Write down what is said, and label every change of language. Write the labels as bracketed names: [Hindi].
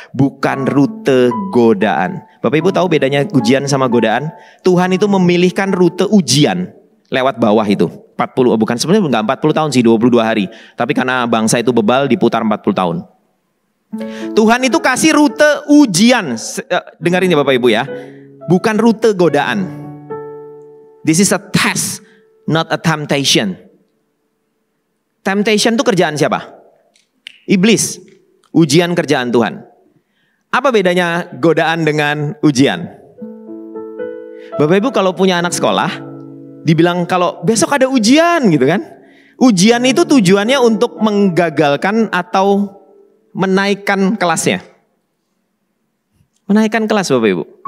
[Indonesian] Bukan rute godaan. Bapak Ibu tahu bedanya ujian sama godaan? Tuhan itu memilihkan rute ujian lewat bawah itu. 40, bukan sebenarnya enggak 40 tahun sih, 22 hari. Tapi karena bangsa itu bebal diputar 40 tahun. Tuhan itu kasih rute ujian. Dengarin ya Bapak Ibu ya. Bukan rute godaan. [English] This is a test, not a temptation. [Indonesian] Temptation itu kerjaan siapa? Iblis. Ujian kerjaan Tuhan. Apa bedanya godaan dengan ujian? Bapak Ibu kalau punya anak sekolah, dibilang kalau besok ada ujian gitu kan. Ujian itu tujuannya untuk menggagalkan atau menaikkan kelasnya. Menaikkan kelas Bapak Ibu.